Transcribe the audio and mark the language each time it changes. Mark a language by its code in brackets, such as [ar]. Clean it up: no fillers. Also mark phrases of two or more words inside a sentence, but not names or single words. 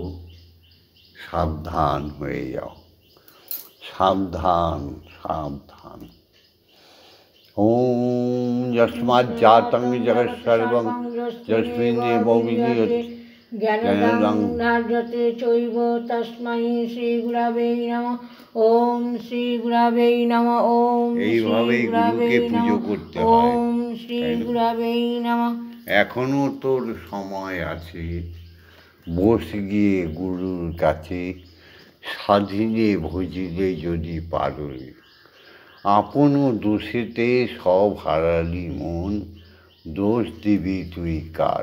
[bn] সাবধান হয়ে যাও, সাবধান, সাবধান। [sa] ওম যস্মাজ্জাতং জগৎ সর্বং যস্মিন্নেব বিলীয়তে জ্ঞানদং ধার্যতে চৈব তস্मै শ্রী গুরবে নমঃ। ওম শ্রী গুরবে নমঃ। ওম [bn] এইভাবে গুরুকে পুজো করতে হয়। [sa] ওম শ্রী গুরবে নমঃ। [bn] এখনো তোর সময় আছে, বস গিয়ে গুরুর কাছে স্বাধীনে ভজিলে যদি পারো। আপন দোষেতে সব হারালি মন, দোষ দিবি তুই কার।